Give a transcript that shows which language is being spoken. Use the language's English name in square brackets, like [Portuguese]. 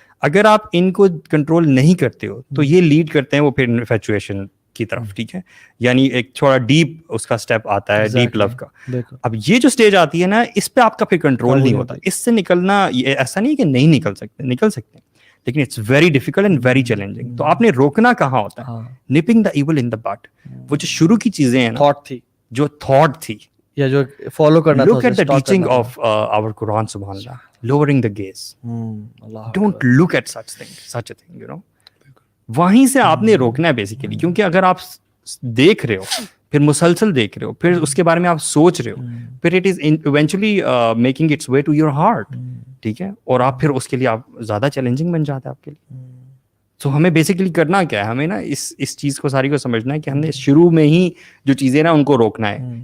[Urdu] اگر آپ ان کو کنٹرول نہیں کرتے ہو تو یہ لیڈ کرتے ہیں وہ پھر انفیچویشن کی طرف, ٹھیک ہے, یعنی ایک تھوڑا ڈیپ اس کا اسٹیپ آتا ہے, ڈیپ لو کا. اب یہ جو اسٹیج آتی ہے نا, اس پہ آپ کا پھر کنٹرول نہیں ہوتا. اس سے نکلنا یہ ایسا نہیں کہ نہیں نکل سکتے ہیں, لیکن [English] It's very difficult and very challenging. [Urdu] تو آپ نے روکنا کہاں ہوتا ہے, [English] Nipping the evil in the bud. [Urdu] وہ جو شروع کی چیزیں ہیں, تھاٹ تھی, جو تھاٹ تھی یا جو فالو کرنا تھا, [English] look at the teaching of our Quran, subhanallah, lowering the gaze. Don't look at such a thing, you know. [Urdu] وہیں سے آپ نے روکنا ہے بیسیکلی, کیونکہ اگر آپ دیکھ رہے ہو, پھر مسلسل دیکھ رہے ہو, پھر اس کے بارے میں آپ سوچ رہے ہو, پھر [English] it is eventually making its way to your heart, [Urdu] ٹھیک ہے, اور آپ پھر اس کے لیے آپ زیادہ چیلنجنگ بن جاتا ہے آپ کے لیے. تو ہمیں بیسیکلی کرنا کیا ہے, ہمیں نا اس چیز کو ساری کو سمجھنا ہے کہ ہم نے شروع میں ہی جو چیزیں نا ان کو روکنا ہے.